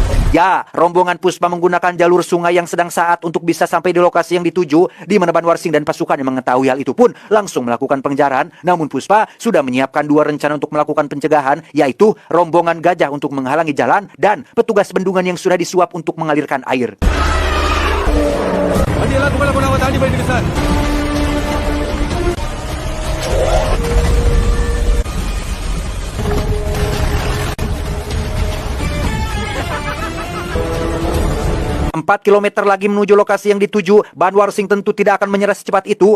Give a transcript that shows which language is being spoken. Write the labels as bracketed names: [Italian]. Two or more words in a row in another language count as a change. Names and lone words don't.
[Indonesian] Ya, rombongan Puspa menggunakan jalur sungai yang sedang saat untuk bisa sampai di lokasi yang dituju, di mana Banwarsing dan pasukan yang mengetahui hal itu pun langsung melakukan pengejaran. Namun Puspa sudah menyiapkan 2 rencana untuk melakukan pencegahan, yaitu rombongan gajah untuk menghalangi jalan dan petugas bendungan yang sudah disuap untuk mengalirkan air. [Tamil] வண்டியெல்லாம் கும்பல போனாம தாண்டி போயிட்டு சார். [Indonesian] Empat kilometer lagi menuju lokasi yang dituju, Banwarsing tentu tidak akan menyerah secepat itu.